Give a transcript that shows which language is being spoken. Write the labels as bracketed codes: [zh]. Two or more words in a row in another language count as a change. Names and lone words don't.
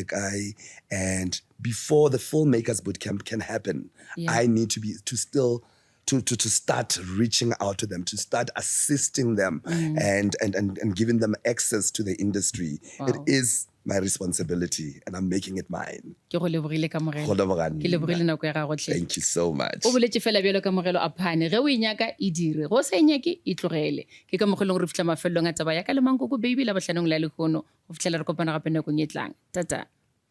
[en] And before the Filmmakers Bootcamp can happen, I need to still to start reaching out to them, to start assisting them and giving them access to the industry. It Wow. is my responsibility and I'm making it mine. [nso] Ke go lebogile Kamogelo. Go leboga Ke lebogile nako ya gago hle. [en] Thank you so much. [nso] O boletse fela bjalo Kamogelo a phane ge o inyaka e dire go sa inyake e tlogele ke Kamogelong re fitlha mafelelong a taba ya ka le Mankoko Baby la botlhanong la lekgono go fitlhela re kopana gape nakong e tlang tata.